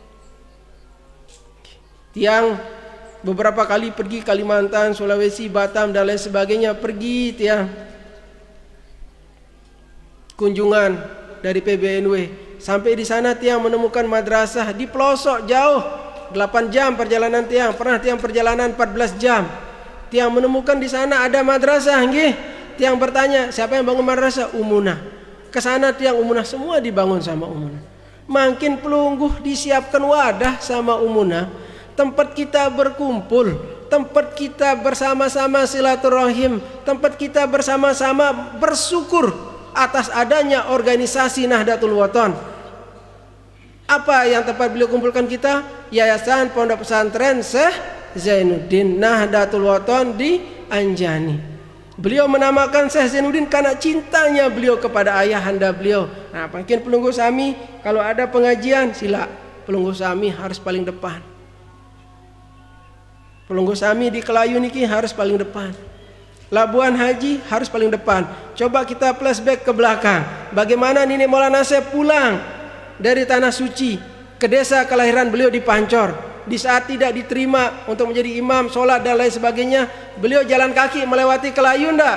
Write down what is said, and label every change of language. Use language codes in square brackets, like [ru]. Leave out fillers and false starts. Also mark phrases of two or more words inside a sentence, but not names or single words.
[id] Tiang beberapa kali pergi Kalimantan, Sulawesi, Batam dan lain sebagainya, pergi tiang kunjungan dari PBNW. Sampai di sana tiang menemukan madrasah di pelosok jauh. 8 jam perjalanan tiang, pernah tiang perjalanan 14 jam. Tiang menemukan di sana ada madrasah, nggih. Tiang bertanya, siapa yang bangun madrasah? Umunah. Ke sana tiang Umunah, semua dibangun sama Umunah. Makin pelungguh disiapkan wadah sama Umunah, tempat kita berkumpul, tempat kita bersama-sama silaturahim, tempat kita bersama-sama bersyukur atas adanya organisasi Nahdlatul Wathon. Apa yang tempat beliau kumpulkan kita? Yayasan Pondok Pesantren Syekh Zainuddin Nahdlatul Wathon di Anjani. Beliau menamakan Syekh Zainuddin karena cintanya beliau kepada ayahanda beliau. Nah, mungkin [sas] pelunggu sami [id] kalau ada pengajian sila [sas] pelunggu sami [id] harus paling depan. [sas] Pelunggu sami [id] di Kelayu niki harus paling depan. Labuan Haji harus paling depan. Coba kita flashback ke belakang. Bagaimana Nini Maulana Syekh pulang dari tanah suci ke desa kelahiran beliau di Pancor. Di saat tidak diterima untuk menjadi imam, sholat dan lain sebagainya, beliau jalan kaki melewati Kelayu ndak?